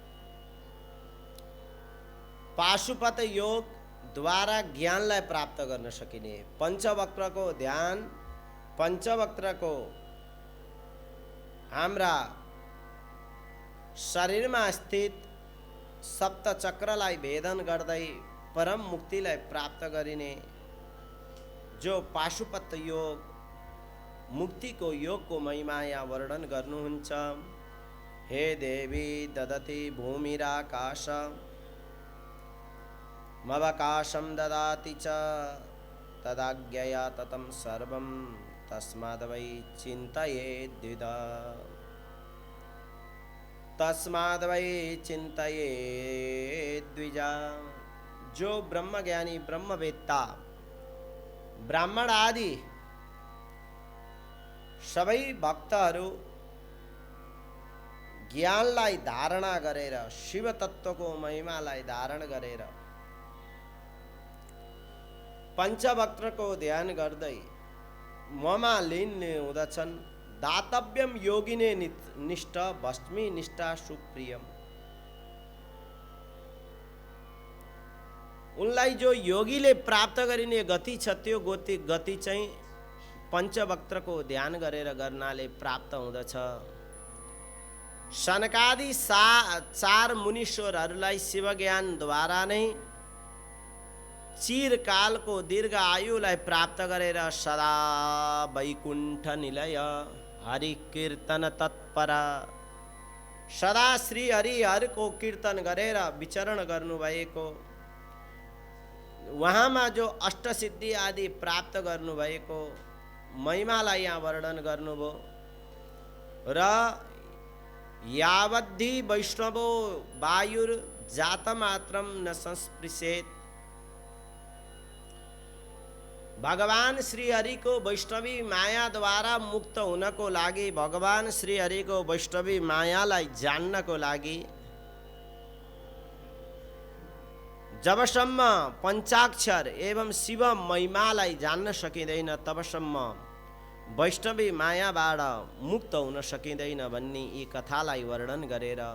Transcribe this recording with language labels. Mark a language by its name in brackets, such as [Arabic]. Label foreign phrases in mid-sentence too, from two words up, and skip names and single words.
[Nepali] पाशुपत योग द्वारा ज्ञानलाई प्राप्त गर्न सकिने, पञ्चवक्त्रको ध्यान, पञ्चवक्त्रको हाम्रा शरीरमा स्थित सप्तचक्रलाई भेदन गर्दै परम मुक्तिलाई प्राप्त गरिने जो पाशुपत योग, मुक्तिको योगको महिमा यहाँ वर्णन गर्नुहुन्छ। [Sanskrit] हे देवी ददति भूमिराकाश मवकाशं ददाति च तदाज्ञया ततं सर्वं तस्माद् वै चिन्तयेद्विधा, तस्माद् वै चिन्तयेद्विजा। [Nepali] जो ब्रह्मज्ञानी, ब्रह्मवेत्ता, ब्राह्मण आदि सबै भक्तहरू ज्ञानलाई धारणा गरेर, शिव तत्त्वको महिमालाई धारण गरेर पञ्चवक्त्रको ध्यान गर्दै ममा लीन हुँदछन्। [Sanskrit] दातव्यम योगिने निष्ठ भस्मी निष्ठा सुप्रियम। [Nepali] उनलाई जो योगीले प्राप्त गरिने गति छ त्यो गति चाहिँ पञ्चवक्त्रको ध्यान गरेर गर्नाले प्राप्त हुँदछ। सनकादि 4 मुनीश्वरहरूलाई शिवज्ञानद्वारा नै चिरकालको दीर्घ आयुलाई प्राप्त गरेर [Sanskrit] सदा वैकुण्ठ निलय हरि कीर्तन तत्परा, [Nepali] सदा श्री हरिहरको कीर्तन गरेर विचरण गर्नुभएको, वहाँमा जो अष्टसिद्धि आदि प्राप्त गर्नुभएको महिमालाई यहाँ वर्णन गर्नुभयो। [Sanskrit] र यावद्धि वैष्णवो वायुर जातमात्रम न संस्पृशेत, [Nepali] भगवान श्री हरि को वैष्णवी माया द्वारा मुक्त हुनको लागि, भगवान श्री हरि को वैष्णवी मायालाई जान्नको लागि जबसम्म पञ्चाक्षर एवं शिव महिमालाई जान्न सकिँदैन तबसम्म वैष्णवी मायाबाट मुक्त हुन सकिँदैन भन्ने यी कथालाई वर्णन गरेर